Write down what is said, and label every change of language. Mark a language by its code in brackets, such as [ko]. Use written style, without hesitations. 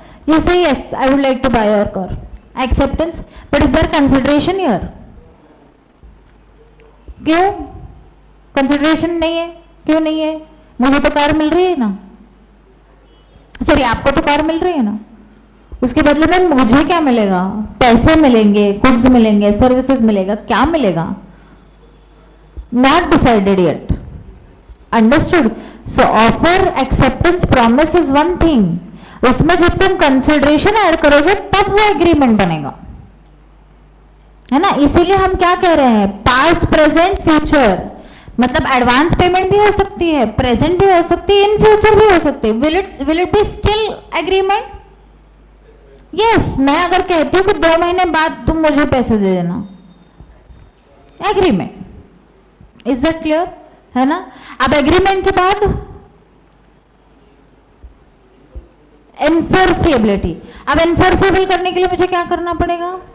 [en] You say yes, I would like to buy your car. Acceptance. But is there consideration here? [hi] क्यों? Consideration नहीं है. क्यों नहीं है? मुझे तो कार मिल रही है ना. सॉरी, आपको तो कार मिल रही है ना. उसके बदले में मुझे क्या मिलेगा? पैसे मिलेंगे, गुड्स मिलेंगे, सर्विसेज मिलेगा. क्या मिलेगा? [en] Not decided yet. Understood? So offer, acceptance, promise is one thing. [hi] उसमें जब तुम consideration ऐड करोगे तब वो agreement बनेगा, है ना. इसीलिए हम क्या कह रहे हैं? [en] past, present, future. [hi] मतलब एडवांस पेमेंट भी हो सकती है, प्रेजेंट भी हो सकती है, इन फ्यूचर भी हो सकती है. [en] will it be still agreement? Yes. [hi] मैं अगर कहती हूँ कि 2 महीने बाद तुम मुझे पैसे दे देना, एग्रीमेंट. [en] Is that clear? [hi] है ना. अब एग्रीमेंट के बाद एनफोर्सेबिलिटी. अब एनफोर्सेबल करने के लिए मुझे क्या करना पड़ेगा?